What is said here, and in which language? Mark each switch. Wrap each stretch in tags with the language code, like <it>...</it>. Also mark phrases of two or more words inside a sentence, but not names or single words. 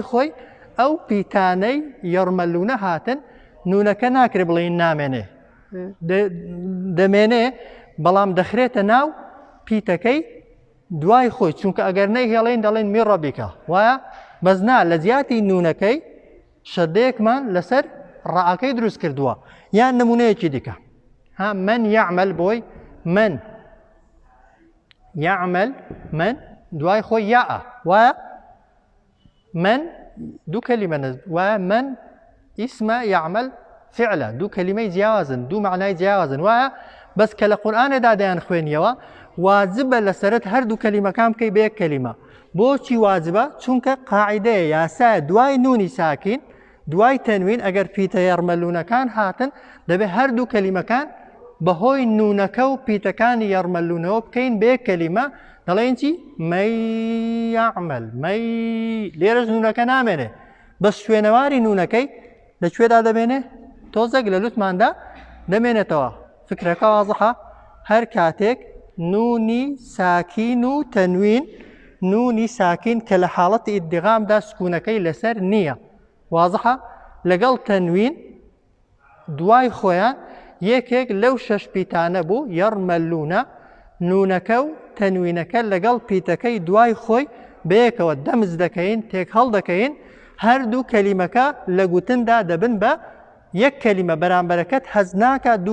<ckb>خۆی ئەو پیتانەی یەڕمەلوونە هاتن نونەکە ناکرێ بڵێن نامێنێ دەمێنێ بەڵام دەخرێتە ناو پیتەکەی دوای خۆی چونکە ئەگەر نەی هێڵین دەڵێن میڕەبیکە وایە بەزنا لە زیاتی نونەکەی شەدەیەکمان لەسەر ڕائەکەی دروست کردووە یان نمونەیەکی دیکە ها</ckb> <ar>من يعمل</ar> <ckb>بۆی من يعمل من دوای خۆی یاء وایە من دوو کەلیمە وایە من اسم يعمل فعلە دوو کەلیمەی جیاوازن دوو معنای جیاوازن وایە بەس کە لە قورئانێدا دەیان خوێنیەوە واجبە لەسەرت هەردوو کەلیمەکان بکەی بە یەک کەلیمە بۆچی واجبە چونکە قاعیدەیە یاسایە دوای نونی ساکین دوای تەنوین ئەگەر پیتە یەڕمەلوونەکان هاتن دەبێت هەردوو کەلیمەکان بەهۆی نونەکە و پیتەکانی یەڕمەلوونەوە بکەین بە یەک کەلیمە دەڵێن چی</ckb> <ar>من يعمل</ar> <ckb>من لێرەش نونەکە نامێنێ بەس شوێنەواری نونەکەی لەکوێدا دەبێنێ تۆزێک لە لوتماندا دەمێنێتەوە فکرەکە وازحە هەر کاتێک نونی ساکین و تەنوین نونی ساکین کە لە حاڵەتی ئیدغامدا سکوونەکەی لەسەر نییە وازحە لەگەڵ تەنوین دوای خۆیان یەکێک لەو شەش پیتانە بوو یەڕمەلوونە نونەکە و تەنوینەکە لەگەڵ پیتەکەی دوای خۆی بەیەکەوە دەمز دەکەین تێک هەڵ دەکەین هەردوو کەلیمەکە لە گوتندا دەبن بە یەک کەلیمە بەرامبەرەکەت هەز ناکە</ckb>